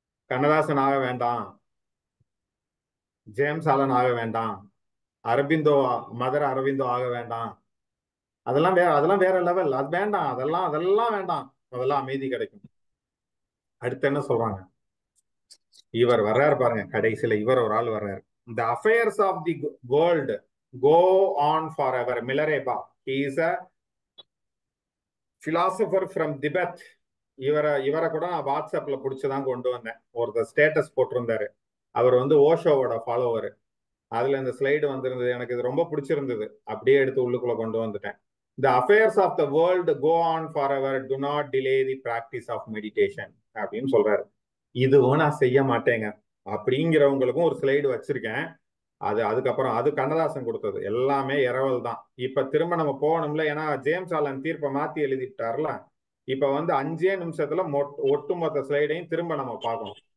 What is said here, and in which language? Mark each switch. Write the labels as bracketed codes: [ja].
[ta] கண்ணதாசன் ஆக வேண்டாம், James Alan ஆக வேண்டாம், அரவிந்தோ மதர் அரவிந்தோ ஆக வேண்டாம். அதெல்லாம் வேற லெவல். அது வேண்டாம், அதெல்லாம் வேண்டாம். அதெல்லாம் அமைதி கிடைக்கும். அடுத்து என்ன சொல்றாங்க, இவர் வர்றாரு பாருங்க, கடைசியில இவர் ஒரு ஆள் வர்றாரு. [en] The affairs of the world go on forever. Milarepa, he is a philosopher from Tibet. [ta] இவரை கூட நான் வாட்ஸ்அப்ல பிடிச்சதான் கொண்டு வந்தேன். ஒருத்தர் ஸ்டேட்டஸ் போட்டிருந்தாரு, அவர் ஓஷோவோட ஃபாலோவர். அதுல இந்த ஸ்லைடு வந்திருந்தது, எனக்கு இது ரொம்ப பிடிச்சிருந்தது, அப்படியே எடுத்து உள்ளுக்குள்ள கொண்டு வந்துட்டேன். [en] The affairs of the world go on forever, do not delay the practice of meditation [ta] அப்படின்னு சொல்றாரு. இதுவும் நான் செய்ய மாட்டேங்க அப்படிங்கிறவங்களுக்கும் ஒரு ஸ்லைடு வச்சிருக்கேன். அதுக்கப்புறம் அது கண்ணதாசன் கொடுத்தது, எல்லாமே இரவல் தான். இப்ப திரும்ப நம்ம போகணும்ல, ஏன்னா ஜேம்ஸ் ஆலன் தீர்ப்பை மாத்தி எழுதிட்டார்ல. இப்ப 5 நிமிஷத்துல ஒட்டுமொத்த ஸ்லைடையும் திரும்ப நம்ம பார்க்கணும்.